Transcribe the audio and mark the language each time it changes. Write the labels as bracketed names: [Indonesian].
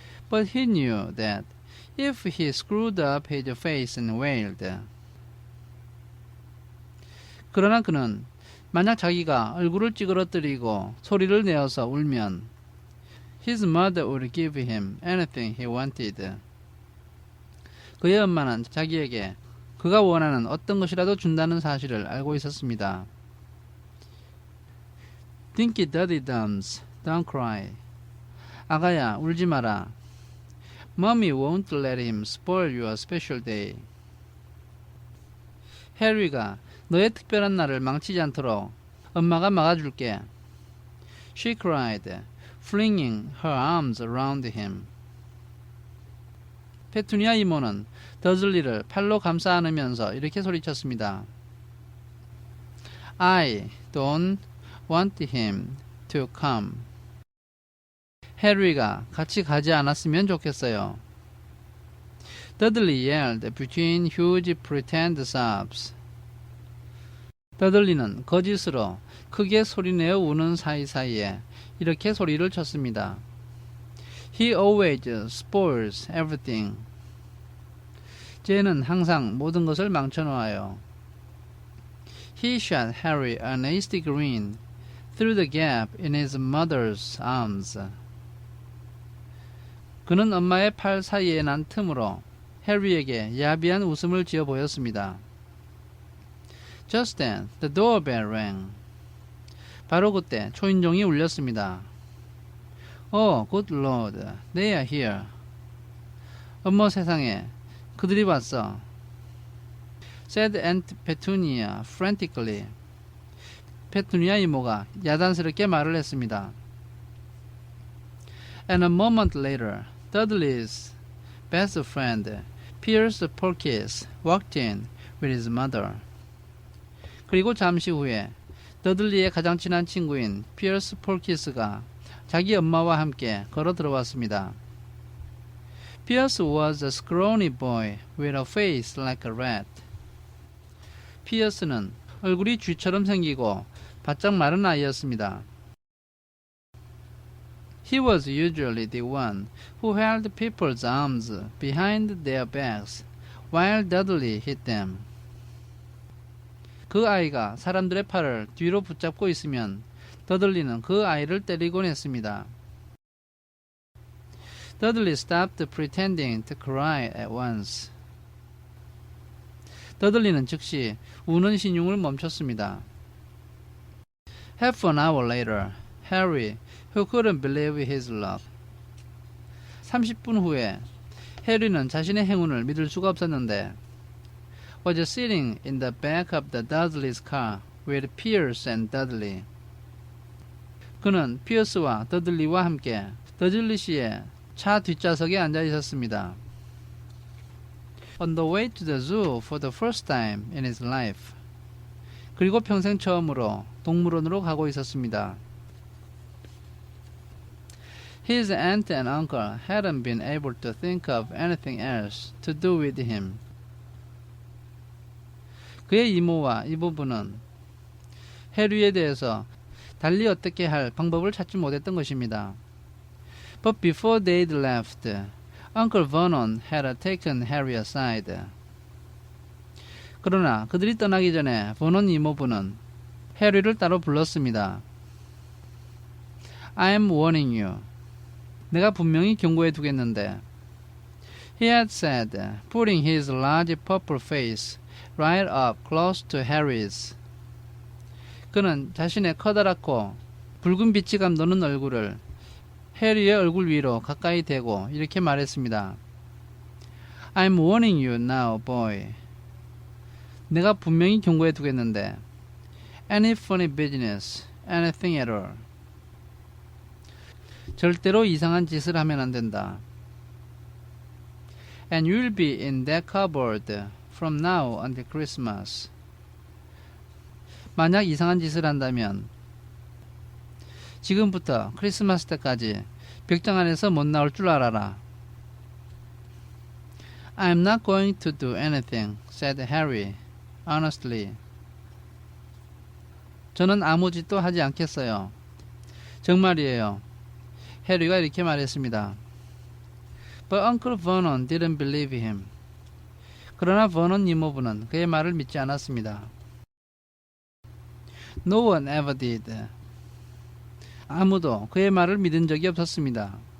[English] But he knew that if he screwed up his face and wailed. [Korean] 그러나 그는 만약 자기가 얼굴을 찌그러뜨리고 소리를 내어서 울면 [English] his mother would give him anything he wanted. [Korean] 그의 엄마는 자기에게 그가 원하는 어떤 것이라도 준다는 사실을 알고 있었습니다. [English] Dinky Duddy Dums, don't cry. [Korean] 아가야, 울지 마라. [English] Mommy won't let him spoil your special day. [Korean] 해리가 너의 특별한 날을 망치지 않도록 엄마가 막아줄게. [English] She cried, flinging her arms around him. [Korean] 페투니아 이모는 더즐리를 팔로 감싸 안으면서 이렇게 소리쳤습니다. [English] I don't want him to come. [Korean] 해리가 같이 가지 않았으면 좋겠어요. [English] Dudley yelled between huge pretend sobs. [Korean] 더들리는 거짓으로 크게 소리내어 우는 사이사이에 이렇게 소리를 쳤습니다. [English] He always spoils everything. [Korean] 쟤는 항상 모든 것을 망쳐놓아요. [English] He shot Harry a nasty grin through the gap in his mother's arms. [Korean] 그는 엄마의 팔 사이에 난 틈으로 해리에게 야비한 웃음을 지어 보였습니다. [English] Just then, the doorbell rang. [Korean] 바로 그때 초인종이 울렸습니다. [English] Oh, good Lord, they are here. [Korean] 어머 세상에, 그들이 왔어. [English] said Aunt Petunia frantically. [Korean] 페투니아 이모가 야단스럽게 말을 했습니다. [English] And a moment later, Dudley's best friend, Pierce Polkis, walked in with his mother. [Korean] 그리고 잠시 후에 더들리의 가장 친한 친구인 피어스 폴키스가 자기 엄마와 함께 걸어 들어왔습니다. [English] Pierce was a scrawny boy with a face like a rat. [Korean] 피어스는 얼굴이 쥐처럼 생기고 바짝 마른 아이였습니다. [English] He was usually the one who held people's arms behind their backs while Dudley hit them. [Korean] 그 아이가 사람들의 팔을 뒤로 붙잡고 있으면 더들리는 그 아이를 때리곤 했습니다. [English] Dudley stopped pretending to cry at once. [Korean] 더들리는 즉시 우는 신용을 멈췄습니다. [English] Half an hour later, Harry, who couldn't believe his luck. [Korean] 30분 후에 해리는 자신의 행운을 믿을 수가 없었는데 [English] was sitting in the back of the Dudley's car with Pierce and Dudley. [Korean] 그는 피어스와 더들리와 함께 더즐리 씨의 차 뒷좌석에 앉아 있었습니다. [English] On the way to the zoo for the first time in his life. [Korean] 그리고 평생 처음으로 동물원으로 가고 있었습니다. [English] His aunt and uncle hadn't been able to think of anything else to do with him. [Korean] 그의 이모와 이모부는 해리에 대해서 달리 어떻게 할 방법을 찾지 못했던 것입니다. [English] But before they'd left, Uncle Vernon had taken Harry aside. [Korean] 그러나 그들이 떠나기 전에 버논 이모부는 해리를 따로 불렀습니다. [English] I'm warning you. [Korean] 내가 분명히 경고해 두겠는데. [English] He had said, putting his large purple face right up close to Harry's. [Korean] 그는 자신의 커다랗고 붉은 빛이 감도는 얼굴을 해리의 얼굴 위로 가까이 대고 이렇게 말했습니다. [English] I'm warning you now, boy. [Korean] 내가 분명히 경고해 두겠는데. [English] Any funny business, anything at all. [Korean] 절대로 이상한 짓을 하면 안 된다. [English] And you'll be in that cupboard from now until Christmas. [Korean] 만약 이상한 짓을 한다면 지금부터 크리스마스 때까지 벽장 안에서 못 나올 줄 알아라. [English] I'm not going to do anything, said Harry, honestly. [Korean] 저는 아무 짓도 하지 않겠어요. 정말이에요. 해리가 이렇게 말했습니다. [English] But Uncle Vernon didn't believe him. [Korean] 그러나 버논 이모부는 그의 말을 믿지 않았습니다. [English] No one ever did. [Korean] 아무도 그의 말을 믿은 적이 없었습니다.